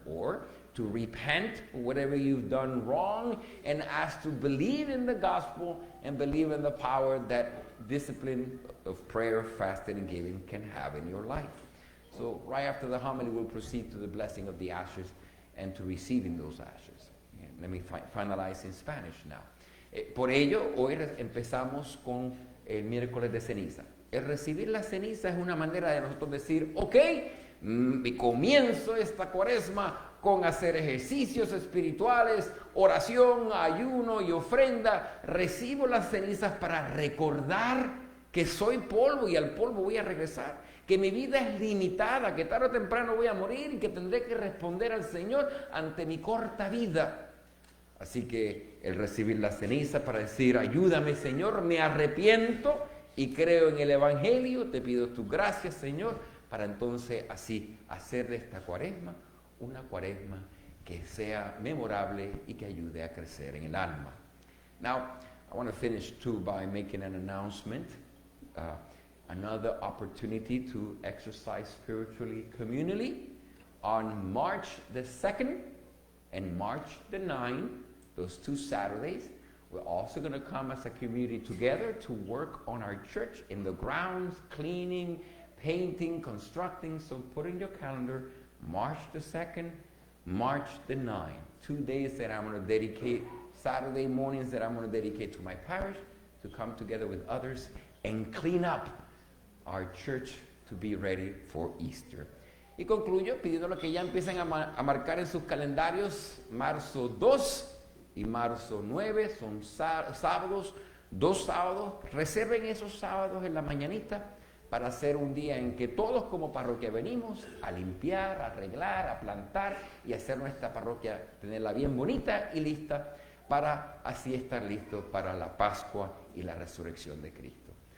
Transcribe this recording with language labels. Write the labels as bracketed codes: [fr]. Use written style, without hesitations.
[en] Or to repent for whatever you've done wrong and ask to believe in the gospel and believe in the power that discipline of prayer, fasting, and giving can have in your life. So right after the homily, we'll proceed to the blessing of the ashes and to receiving those ashes. And let me finalize in Spanish now. [es] Por ello, hoy empezamos con el miércoles de ceniza. El recibir la ceniza es una manera de nosotros decir, ok, comienzo esta cuaresma con hacer ejercicios espirituales, oración, ayuno y ofrenda. Recibo las cenizas para recordar que soy polvo y al polvo voy a regresar. Que mi vida es limitada, que tarde o temprano voy a morir y que tendré que responder al Señor ante mi corta vida. Así que el recibir la ceniza para decir, ayúdame Señor, me arrepiento y creo en el Evangelio, te pido tus gracias Señor, para entonces así hacer de esta cuaresma una cuaresma que sea memorable y que ayude a crecer en el alma. [en] Now, I want to finish too by making an announcement. Another opportunity to exercise spiritually, communally, on March the 2nd and March the 9th, those 2 Saturdays, we're also going to come as a community together to work on our church in the grounds, cleaning, painting, constructing. So put in your calendar, March the 2nd, March the 9th, 2 days that I'm going to dedicate, Saturday mornings that I'm going to dedicate to my parish, to come together with others and clean up our church to be ready for Easter. [es] Y concluyo pidiéndole que ya empiecen a marcar en sus calendarios marzo 2 y marzo 9, son sábados, 2 sábados. Reserven esos sábados en la mañanita para hacer un día en que todos como parroquia venimos a limpiar, a arreglar, a plantar y hacer nuestra parroquia, tenerla bien bonita y lista para así estar listos para la Pascua y la resurrección de Cristo.